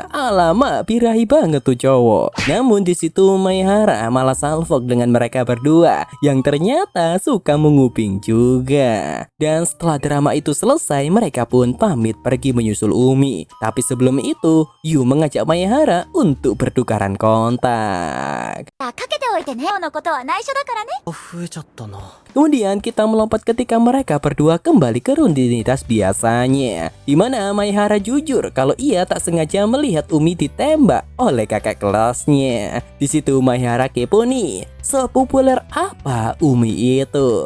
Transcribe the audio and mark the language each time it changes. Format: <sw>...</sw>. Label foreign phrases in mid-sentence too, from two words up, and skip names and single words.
<id>Alamak, birahi banget tuh cowok. Namun di situ Maehara malah salfok dengan mereka berdua yang ternyata suka menguping juga. Dan setelah drama itu selesai, mereka pun pamit pergi menyusul Umi. Tapi sebelum itu, Yu mengajak Maehara untuk bertukaran kontak.</id> <ja>かけておいてね。今日のことは内緒だからね。増えちゃったな。</ja> <id>Kemudian kita melompat ketika mereka berdua kembali ke rutinitas biasanya, di mana Maehara jujur kalau ia tak sengaja melihat Umi ditembak oleh kakak kelasnya. Di situ Maehara kepo nih, sepopuler apa Umi itu?</id>